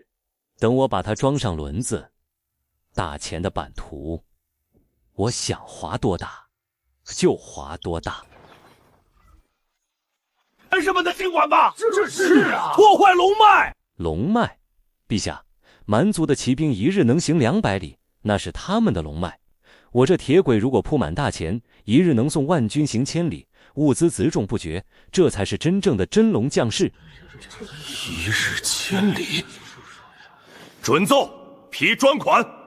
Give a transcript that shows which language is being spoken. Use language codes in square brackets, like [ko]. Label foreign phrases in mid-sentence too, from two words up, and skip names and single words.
[zh] 等我把它装上轮子，大钱的版图，我想划多大就划多大。干什么的尽管吧！这是啊，破坏龙脉！龙脉，陛下，蛮族的骑兵一日能行200里，那是他们的龙脉。我这鐵軌如果鋪滿大錢，一日能送萬軍行千里，物資輜重不絕，這才是真正的真龍將士。一日千里，准奏，批專款。